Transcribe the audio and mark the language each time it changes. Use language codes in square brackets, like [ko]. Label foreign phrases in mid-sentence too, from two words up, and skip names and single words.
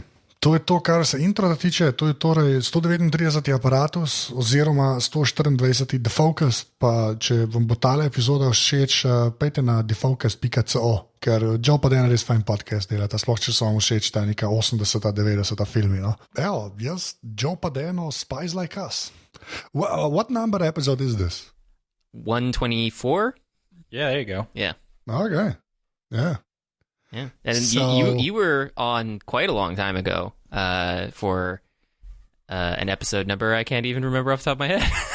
[sl] To je to, kar se intro tiče, to je torej 139. Aparatus oziroma 124. Defocused, pa če vam bo tale epizoda všeč, pejte na defocused.co, ker Joe pa Dan res fajn podcast delata, sploh če so vam všeč ta neka 80-90 filmi, no. Evo, jaz, Joe pa Dan, Spies Like Us. [en] What number episode is this? 124? Yeah, there you go. Yeah. Okay, yeah. Yeah, and So- you were on quite a long time ago for an episode number I can't even remember off the top of my head.